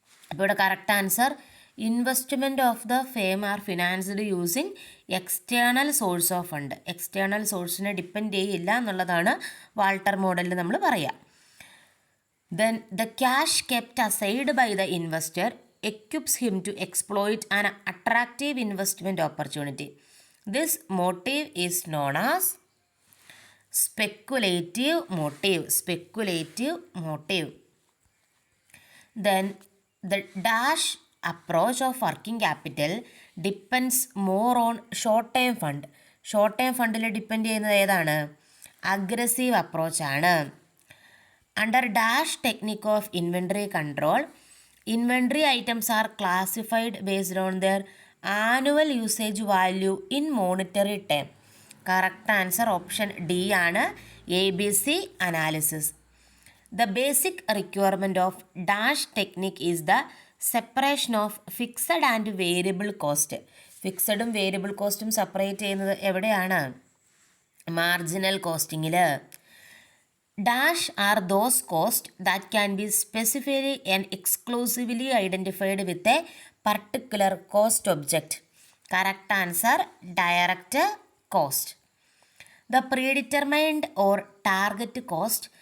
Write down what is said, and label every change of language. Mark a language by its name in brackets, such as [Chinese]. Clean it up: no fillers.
[Malayalam] അപ്പോൾ ഇവിടെ [English] Correct answer investment of the firm are financed using external source of fund. [Malayalam] External സോഴ്സിനെ depend ചെയ്യില്ല എന്നുള്ളതാണ് Walter മോഡലിൽ നമ്മൾ പറയുക. [English] Then the cash kept aside by the investor equips him to exploit an attractive investment opportunity. This motive is known as speculative motive. Speculative motive. Then the dash approach of working capital depends more on short-term fund. [Malayalam] Short-term ഫണ്ടിൽ depend ചെയ്യുന്നത് ഏതാണ്? Aggressive അപ്രോച്ചാണ്. [English] Under dash technique of inventory control, inventory items are classified based on their annual usage value in monetary term. Correct answer option D ആണ്. ABC analysis. The basic requirement of dash technique is the separation of fixed and variable cost. [Malayalam] ഫിക്സഡും variable കോസ്റ്റും separate ചെയ്യുന്നത് എവിടെയാണ്? Marginal കോസ്റ്റിങ്ങിൽ. [English] Dash are those costs that can be specifically and exclusively identified with a particular cost object. Correct answer direct cost. The predetermined or target cost